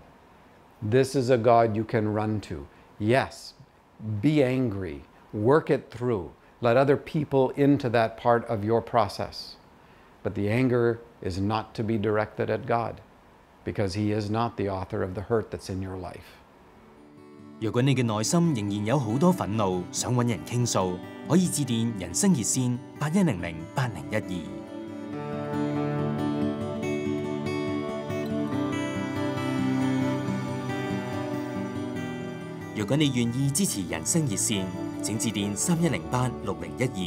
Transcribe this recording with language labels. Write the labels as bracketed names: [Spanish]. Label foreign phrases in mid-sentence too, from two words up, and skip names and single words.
[English] This is a God you can run to. Yes, be angry, work it through, let other people into that part of your process. But the anger is not to be directed at God, because He is not the author of the hurt that's in your life. [Cantonese] 如果你嘅內心仍然有好多憤怒，想揾人傾訴，可以致電人生熱線81008012。如果你願意支持人生熱線，請致電31086012。